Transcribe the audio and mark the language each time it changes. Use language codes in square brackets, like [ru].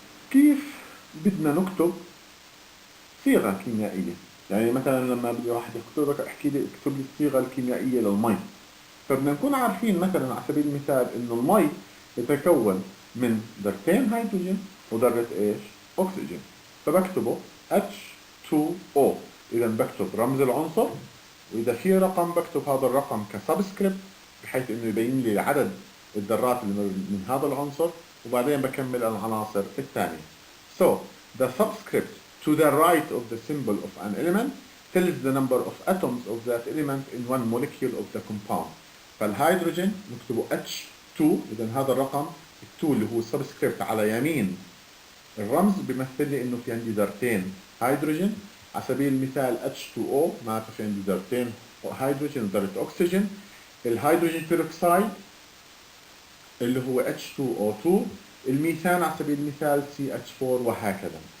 [ar] كيف بدنا نكتب صيغة كيميائية؟ يعني مثلا لما بدي واحد يكتب لك احكي لي اكتب لي الصيغة الكيميائية للمي، فبدنا نكون عارفين مثلا على سبيل المثال انه المي يتكون من ذرتين هيدروجين وذرة ايش؟ اكسجين، فبكتبه H2O. اذا بكتب رمز العنصر، واذا في رقم بكتب هذا الرقم كسبسكريبت بحيث انه يبين لي عدد الذرات اللي من هذا العنصر، وبعدين بكمل العناصر الثانية. [en] So the subscript to the right of the symbol of an element tells the number of atoms of that element in one molecule of the compound. [ar] فالهيدروجين نكتبه H2، اذا هذا الرقم 2 اللي هو سبسكريبت على يمين الرمز بيمثل لي انه في عندي ذرتين هيدروجين. على سبيل المثال H2O معناته في عندي ذرتين هيدروجين وذرة اكسجين. الهيدروجين بيروكسيد اللي هو H2O2، الميثان على سبيل المثال CH4 وهكذا.